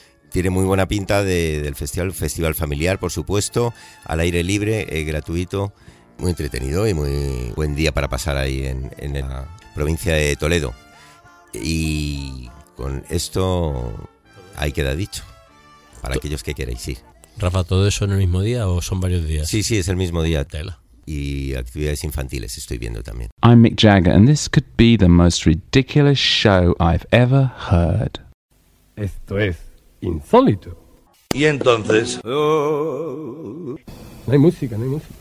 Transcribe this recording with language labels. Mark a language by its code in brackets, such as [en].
[es] Tiene muy buena pinta del festival, festival familiar, por supuesto, al aire libre, gratuito, muy entretenido y muy buen día para pasar ahí en la provincia de Toledo. Y con esto ahí queda dicho, para aquellos que queréis ir. Rafa, ¿todo eso en el mismo día o son varios días? Sí, sí, es el mismo día. Tela. Y actividades infantiles estoy viendo también. [en] I'm Mick Jagger and this could be the most ridiculous show I've ever heard. [es] Esto es insólito. Y entonces... No hay música, no hay música.